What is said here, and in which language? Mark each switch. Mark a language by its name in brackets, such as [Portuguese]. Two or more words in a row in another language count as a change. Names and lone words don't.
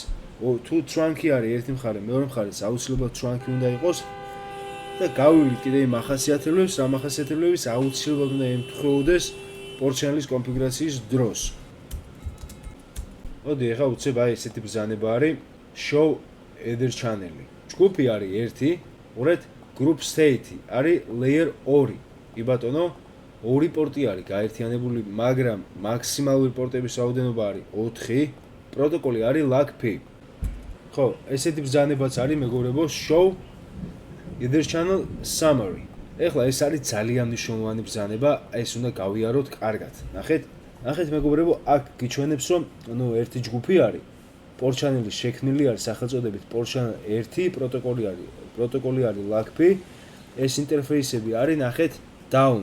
[Georgian] თუ trunk-ი არის ერთი მხარე, მეორე მხარეს აუცილებლად trunk-ი უნდა იყოს და გავივლით კიდე იმ ახასიათებლებს, ამ ახასიათებლების აუცილებლად უნდა ემთხვეოდეს [English] port channel- [Georgian] ის კონფიგურაციის დროს. მოდი ახლა უცებ აი ესეთი ბრძანება არის [English] show either channel- [Georgian] ი. ჯგუფი არის 1, უყურეთ [English] group state [Georgian] არის layer 2. კი ბატონო, 2 პორტი არის გაერთიანებული, მაგრამ მაქსიმალური პორტების რაოდენობა არის 4. პროტოკოლი არის LACP. ხო, ესეთი ბრძანებაც არის მეგობრებო, [English] show either channel summary. [Georgian] ეხლა ეს არის ძალიან მნიშვნელოვანი ბრძანება, ეს უნდა გავიაროთ კარგად. ნახეთ მეგობრებო, აქ გიჩვენებს რომ ერთი ჯგუფი არის. [English] port channel- [Georgian] ი შექმნილი არის სახელწოდებით [English] port channel 1, [Georgian] პროტოკოლი არის LACP. ეს ინტერფეისები არის, ნახეთ, down.